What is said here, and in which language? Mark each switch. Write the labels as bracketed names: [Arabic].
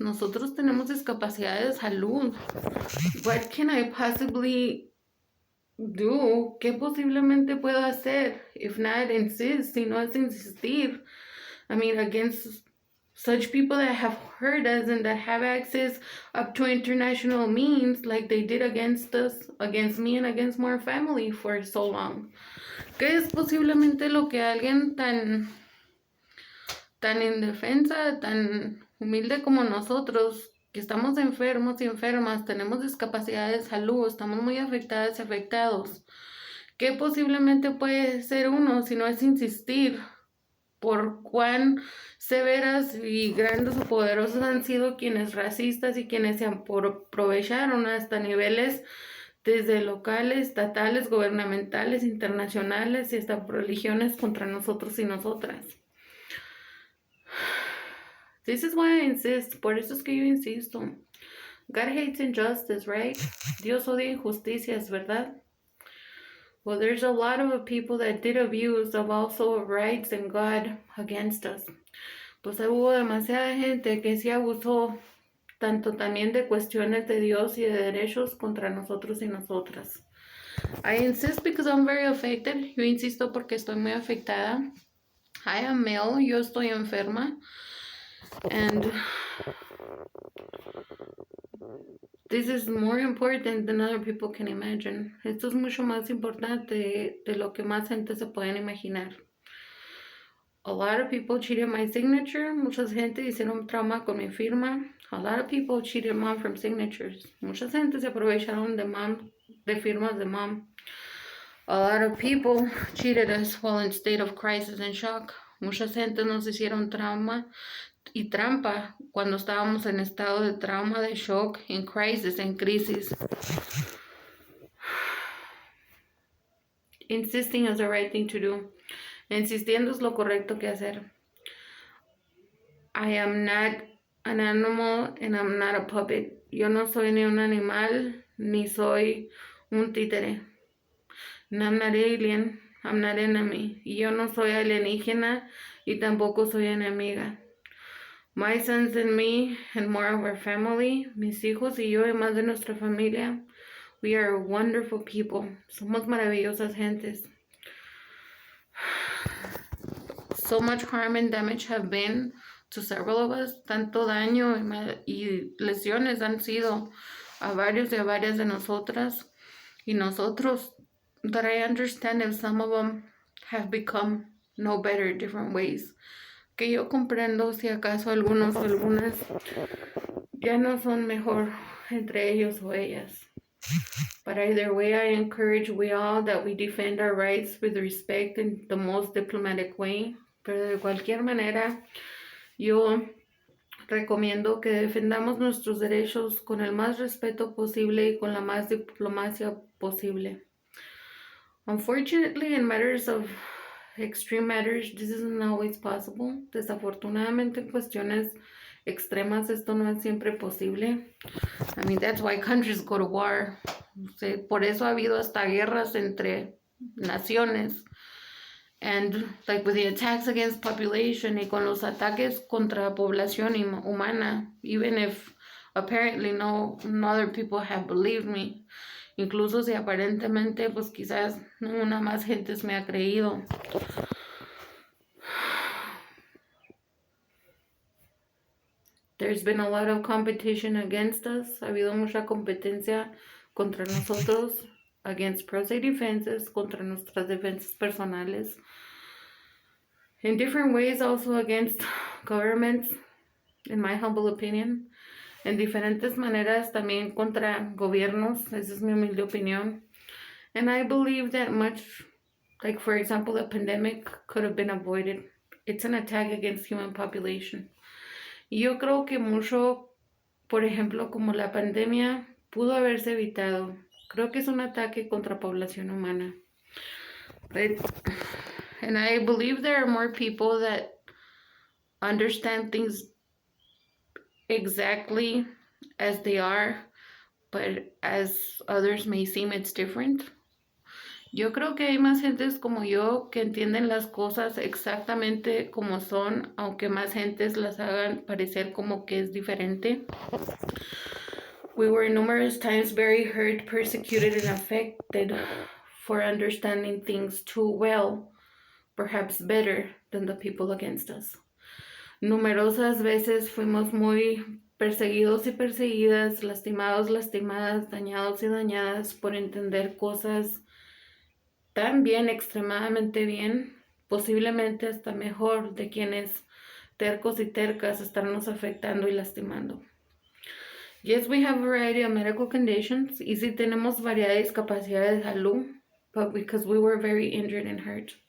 [Spanish] Nosotros tenemos discapacidad de salud. [English] What can I possibly do? [Spanish] ¿Qué posiblemente puedo hacer? [English] If not insist, [Spanish] si no es insistir. [English] I mean, against such people that have hurt us and that have access up to international means like they did against us, against me and against my family for so long. [Spanish] ¿Qué es posiblemente lo que alguien tan indefensa, tan humilde como nosotros, que estamos enfermos y enfermas, tenemos discapacidad de salud, estamos muy afectadas y afectados? ¿Qué posiblemente puede ser uno si no es insistir por cuán severas y grandes o poderosos han sido quienes racistas y quienes se aprovecharon hasta niveles desde locales, estatales, gubernamentales, internacionales y hasta religiones contra nosotros y nosotras? [English] This is why I insist. [Spanish] Por eso es que yo insisto. [English] God hates injustice, right? [Spanish] Dios odia injusticias, ¿verdad? [English] Well, there's a lot of people that did abuse of also rights and God against us. [Spanish] Pues hubo demasiada gente que sí abusó tanto también de cuestiones de Dios y de derechos contra nosotros y nosotras. [English] I insist because I'm very affected. [Spanish] Yo insisto porque estoy muy afectada. [English] I am male. [Spanish] Yo estoy enferma. [English] And this is more important than other people can imagine. [Spanish] Esto es mucho más importante de lo que más gente se pueden imaginar. [English] A lot of people cheated my signature. [Spanish] Mucha gente hicieron trauma con mi firma. [English] A lot of people cheated mom from signatures. [Spanish] Mucha gente se aprovecharon de firmas de mom. [English] A lot of people cheated us while in state of crisis and shock. [Spanish] Mucha gente nos hicieron trauma y trampa cuando estábamos en estado de trauma, de shock, en crisis, en crisis. [English] Insisting is the right thing to do. [Spanish] Insistiendo es lo correcto que hacer. [English] I am not an animal and I'm not a puppet. [Spanish] Yo no soy ni un animal ni soy un títere. [English] And I'm not alien, I'm not enemy. [Spanish] Y yo no soy alienígena y tampoco soy enemiga. [English] My sons and me and more of our family, [Spanish] mis hijos y yo y más de nuestra familia, [English] we are wonderful people. [Spanish] Somos maravillosas gentes. [English] So much harm and damage have been to several of us. [Spanish] Tanto daño y lesiones han sido a varios y a varias de nosotras y nosotros, [English] that I understand if some of them have become no better different ways. [Spanish] Que yo comprendo si acaso algunos o algunas ya no son mejor entre ellos o ellas. [English] But either way, I encourage we all that we defend our rights with respect in the most diplomatic way. [Spanish] Pero de cualquier manera, yo recomiendo que defendamos nuestros derechos con el más respeto posible y con la más diplomacia posible. [English] Unfortunately, in matters of extreme matters, this isn't always possible. [Spanish] Desafortunadamente, en cuestiones extremas, esto no es siempre posible. [English] I mean, that's why countries go to war. [Spanish] Por eso ha habido hasta guerras entre naciones. [English] And like with the attacks against population [Spanish] y con los ataques contra población humana, [English] even if apparently no other people have believed me. [Spanish] Incluso si aparentemente, pues quizás una más gente me ha creído. [English] There's been a lot of competition against us. [Spanish] Ha habido mucha competencia contra nosotros, [English] against pro se defenses, [Spanish] contra nuestras defensas personales. [English] In different ways also against governments, in my humble opinion. [Spanish] En diferentes maneras también contra gobiernos, esa es mi humilde opinión. [English] And I believe that much, like for example, the pandemic could have been avoided. It's an attack against human population. [Spanish] Y yo creo que mucho, por ejemplo, como la pandemia, pudo haberse evitado. Creo que es un ataque contra población humana. [English] And I believe there are more people that understand things exactly as they are, but as others may seem it's different. [Spanish] Yo creo que hay más gentes como yo que entienden las cosas exactamente como son, aunque más gentes las hagan parecer como que es diferente. [English] We were numerous times very hurt, persecuted, and affected for understanding things too well, perhaps better than the people against us. [Spanish] Numerosas veces fuimos muy perseguidos y perseguidas, lastimados, lastimadas, dañados y dañadas por entender cosas tan bien, extremadamente bien, posiblemente hasta mejor de quienes tercos y tercas estarnos afectando y lastimando. [English] Yes, we have a variety of medical conditions. [Spanish] Y sí tenemos variedad de discapacidad de salud, [English] but because we were very injured and hurt.